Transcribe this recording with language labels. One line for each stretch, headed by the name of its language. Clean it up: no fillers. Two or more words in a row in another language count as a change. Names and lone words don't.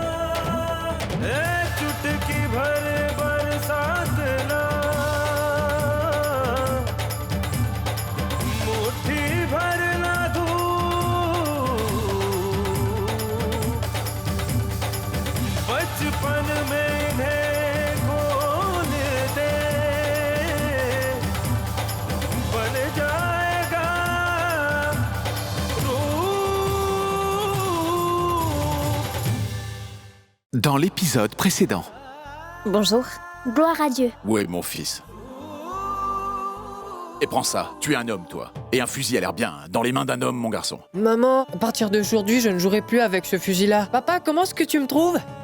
Hindi: चुटकी भर बरसात ना, मुट्ठी भर ना धूप, बचपन में इन्हें खोल दे, बन जाएगा रूप।
French: Dans l'épisode précédent. Bonjour. Gloire à Dieu. Où est mon fils? Et prends ça, tu es un homme, toi. Et un fusil a l'air bien, hein, dans les mains d'un homme, mon garçon. Maman, à partir d'aujourd'hui, je ne jouerai plus avec ce fusil-là. Papa, comment est-ce que tu me trouves?